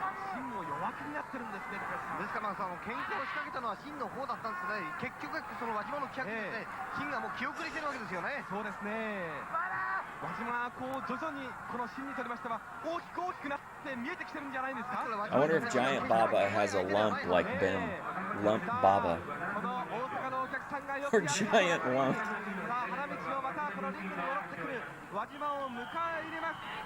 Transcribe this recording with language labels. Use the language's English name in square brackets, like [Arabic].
[Japanese] 芯も弱気になってるんですね。ですから喧嘩を仕掛けたのは真の方だったんですね。結局その輪島の気迫ですね。真がもう気遅れしてるわけですよね。そうですね。輪島はこう徐々にこの芯にとりましては大きくなって見えてきてるんじゃないですか。 [English] I wonder if Giant Baba has a lump like Ben. Lump Baba. [Japanese] この大阪のお客さんがよ Or く [English] Giant Lump. [Japanese] さあ花道をまたこのリングに戻ってくる輪島を迎え入れます。